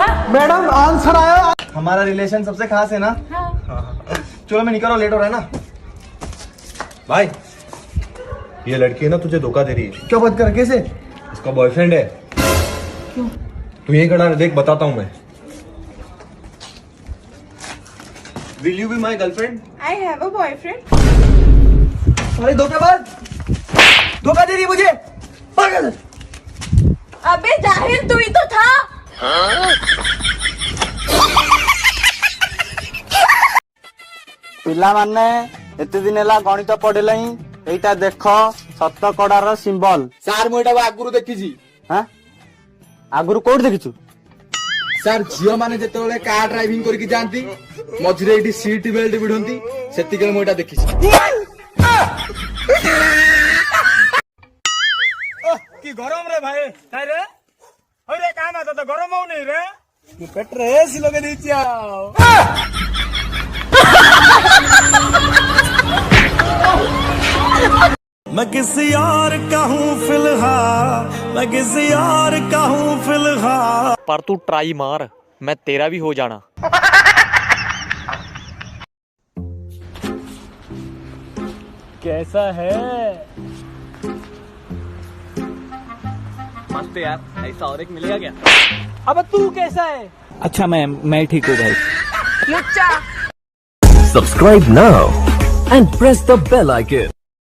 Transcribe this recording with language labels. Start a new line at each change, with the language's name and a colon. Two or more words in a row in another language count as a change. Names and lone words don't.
Hindi: मैडम आंसर आया। हमारा रिलेशन सबसे खास है ना। हाँ। चलो मैं निकल रहा हूँ, लेट हो रहा है ना। भाई ये लड़की है ना तुझे धोखा दे रही है। क्या बात कर, कैसे? इसका बॉयफ्रेंड है। क्यों? तू यही खड़ा है, देख बताता हूँ मैं।
English: Will you be my girlfriend? I have a boyfriend.
Hindi: अरे धोखेबाज, धोखा दे रही है मुझे, पागल। अबे जाहिल तू ही तो था।
Odia: ପିଲା ମାନେ ଏତେ ଦିନ ହେଲା ଗଣିତ ପଢିଲହିଁ ଏଇଟା ଦେଖ ଶତକଡାର ସିମ୍ବଲ। ସାର୍ ମୁଁ ଏଟାକୁ ଆଗରୁ ଦେଖିଛି। ହାଁ ଆଗରୁ କୋଉଠି ଦେଖିଛୁ? ସାର୍ ଝିଅ ମାନେ ଯେତେବେଳେ କାର ଡ୍ରାଇଭିଂ କରିକି ଯାଆନ୍ତି ମଝିରେ ଏଇଠି ସିଟ୍ ବେଲ୍ଟ ଭିଡନ୍ତି, ସେତିକିବେଳେ ମୁଁ ଏଟା ଦେଖିଛି। କି ଗରମ ରେ ଭାଇ କାଇ ରେ ହୋଇ ରେ କାମ ତ ଗରମ ହଉନି ରେ ମୁଁ ପେଟରେ ଏସି ଲଗେଇ ଦେଇଛି ଆଉ।
Hindi: मैं किसी और का हूँ फिलहाल, मैं किसी और का हूँ फिलहाल। पर तू ट्राई मार, मैं तेरा भी हो जाना। कैसा है? मस्त यार, ऐसा और एक मिलेगा क्या? अब तू कैसा है? अच्छा मैं ठीक हूँ भाई। लुच्चा।
English: Subscribe now and press the bell icon.